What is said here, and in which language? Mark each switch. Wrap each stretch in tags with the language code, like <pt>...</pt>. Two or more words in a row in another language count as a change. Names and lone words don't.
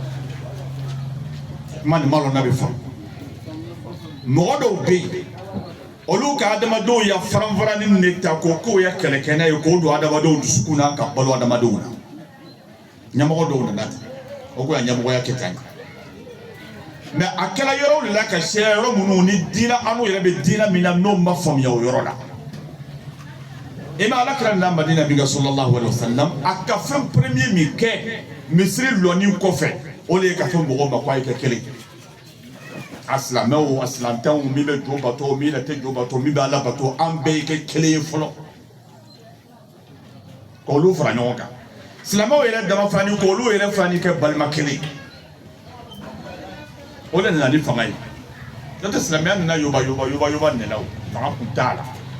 <bm>kuma nin ma lɔn n'a bɛ faamu mɔgɔ dɔw bɛ yen olu ka adamadenw ya faran-farani de ta k'o ya kɛlɛkɛna ye k'o don adamadenw dusukun na ka balo adamadenw na ɲɛmɔgɔ dɔw nana ten o ko ya ɲɛmɔgɔya kɛ tan mais a kɛla yɔrɔw de la ka se yɔrɔ minnu ni diinɛ an'u yɛrɛ bɛ diinɛ min na n'o ma faamuya o yɔrɔ la i ma alakira na Madina min kɛ</bm> <ar>صلى الله عليه وسلم</ar> <bm>a ka fɛn premier min kɛ misiri lɔnni kɔfɛ o de ye ka fɔ mɔgɔw ma ko a ye kɛ kelen asilamɛw asilantanw min bɛ jo bato min yɛrɛ tɛ jo bato min bɛ ala bato an bɛɛ kɛ kelen ye fɔlɔ k'olu fara ɲɔgɔn kan silamɛw yɛrɛ dama fani k'olu yɛrɛ fani kɛ balima kelen o de nana ni fanga ye n'o tɛ silamɛya nana yoba nɛnɛ o fanga kun t'a la</bm>